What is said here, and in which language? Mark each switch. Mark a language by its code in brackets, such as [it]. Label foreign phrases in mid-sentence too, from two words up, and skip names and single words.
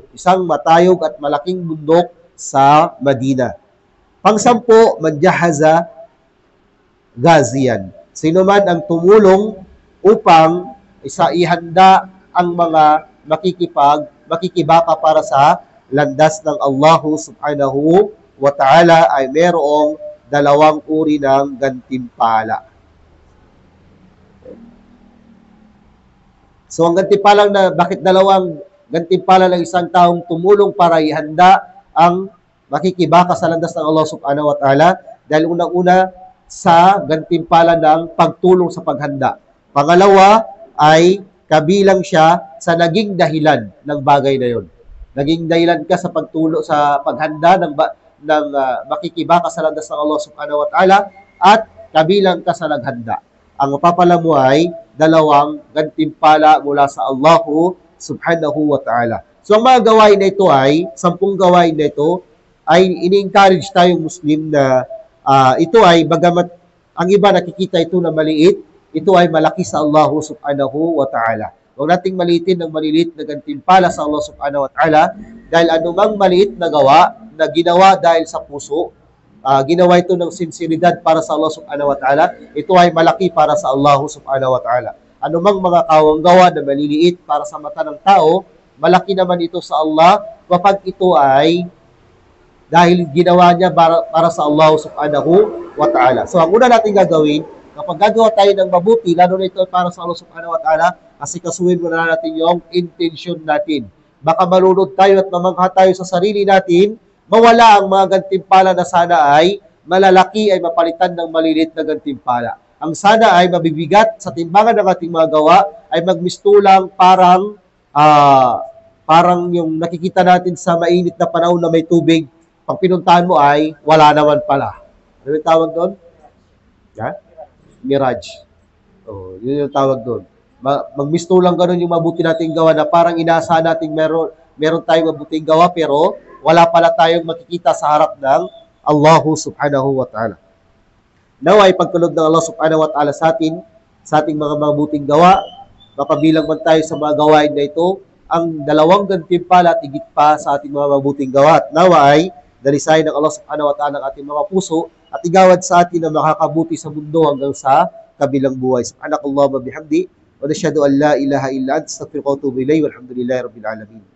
[tl] Isang matayog at malaking bundok sa Madina. [ar] Pang-10, من جهز غازيا. [tl] Sino man ang tumulong upang ihanda ang mga makikibaka para sa landas ng Allah subhanahu wa ta'ala ay merong 2 uri ng gantimpala. So ang gantimpala na bakit 2 gantimpala ng isang taong tumulong para ihanda ang makikibaka sa landas ng Allah subhanahu wa ta'ala dahil unang-una sa gantimpala ng pagtulong sa paghanda. Pangalawa ay kabilang siya sa naging dahilan ng bagay na yon. Naging dahilan ka sa pagtulong sa paghanda ng makikibaka sa landas ng Allah subhanahu wa ta'ala at kabilang ka sa naghanda. Ang mapapala mo ay 2 gantimpala mula sa Allah subhanahu wa ta'ala. So ang mga gawain na ito ay 10 gawain na ito ay ini-encourage tayong Muslim na ito ay bagamat ang iba nakikita ito na maliit, ito ay malaki sa Allah subhanahu wa ta'ala. Huwag nating maliitin ng maliliit na gantimpala sa Allah subhanahu wa ta'ala dahil anumang maliit na gawa na ginawa dahil sa puso, ginawa ito ng sinseridad para sa Allah subhanahu wa ta'ala, ito ay malaki para sa Allah subhanahu wa ta'ala. Anumang mga kawang gawa na maliliit para sa mata ng tao, malaki naman ito sa Allah kapag ito ay dahil ginawa niya para sa Allah subhanahu wa ta'ala. So ang una natin gagawin, kapag gagawa tayo ng mabuti, lalo na ito para sa Allah subhanahu wa ta'ala, asikasuhin muna natin yung intention natin. Baka malunod tayo at mamangha tayo sa sarili natin, mawala ang mga gantimpala na sana ay malalaki ay mapalitan ng malilit na gantimpala. Ang sana ay mabibigat sa timbangan ng ating mga gawa ay magmistulang parang yung nakikita natin sa mainit na panahon na may tubig, pag pinuntahan mo ay wala naman pala. Ano yung tawag doon? Yeah? Mirage. Oh, yun yung tawag doon. Magmistulang ganun yung mabuti nating gawa na parang inaasahan nating meron tayong mabuting gawa pero wala pala tayong makikita sa harap ng Allah subhanahu wa ta'ala. Naway pagtulog ng Allah subhanahu wa ta'ala sa ating mga mabuting gawa, mapabilang man tayo sa mga gawain na ito, ang 2 gantimpala at higit pa sa ating mga mabuting gawa. At naway, dalisayan ng Allah subhanahu wa ta'ala ang ating mga puso at igawad sa atin na makakabuti sa mundo hanggang sa kabilang buhay. [ar] سبحانك اللهم بحمدك ونشهد أن لا إله إلا أنت أستغفرك وأتوب إليك والحمد لله رب العالمين.